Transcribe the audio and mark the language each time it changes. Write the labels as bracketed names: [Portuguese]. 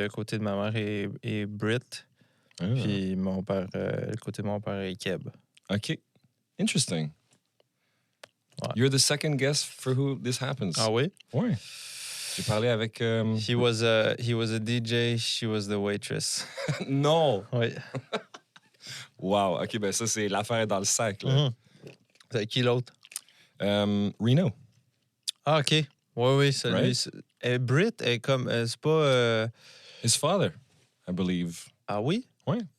[French] le côté de ma mère est Brit, puis mon père, le côté de mon père est Keb. [English] OK. Interesting. [French] Ouais. [English] You're the second guest for who this happens. [French] Ah oui? Ouais. J'ai parlé avec... [English] He was a DJ, she was the waitress. [French] Non! Oui. [English] Wow. [French] OK, ben ça, c'est l'affaire dans le sac, là. C'est qui l'autre? Reno. Ah, OK. Oui, c'est [English] Right? [French] lui. Brit est comme... c'est pas... [English] His father, I believe. [French] Ah oui? Oui.